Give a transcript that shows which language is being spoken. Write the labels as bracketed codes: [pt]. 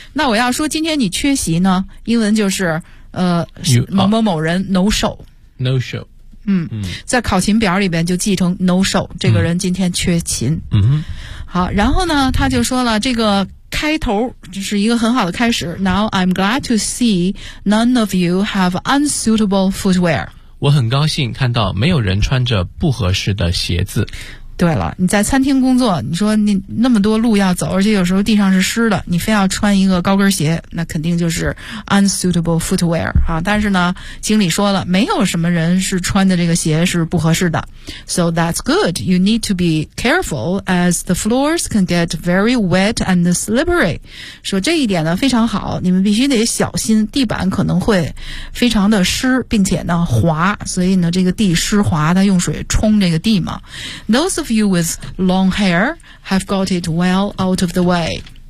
[zh] 那我要说今天你缺席呢，英文就是某某某人 no show。 [en] No show。 [zh] 嗯，在考勤表里边就记成 no show， 这个人今天缺勤。嗯哼。好，然后呢，他就说了这个。开头就是一个很好的开始。 [en] Now I'm glad to see none of you have unsuitable footwear. [zh] 我很高兴看到没有人穿着不合适的鞋子。对了，你在餐厅工作，你说你那么多路要走，而且有时候地上是湿的，你非要穿一个高跟鞋，那肯定就是 [en] unsuitable footwear [zh] 啊。但是呢，经理说了，没有什么人是穿的这个鞋是不合适的。 [en] So that's good. You need to be careful as the floors can get very wet and slippery. [zh] 说这一点呢非常好，你们必须得小心，地板可能会非常的湿，并且呢滑，所以呢这个地湿滑，它用水冲这个地嘛。 [en] Those of you with long hair have got it well out of the way.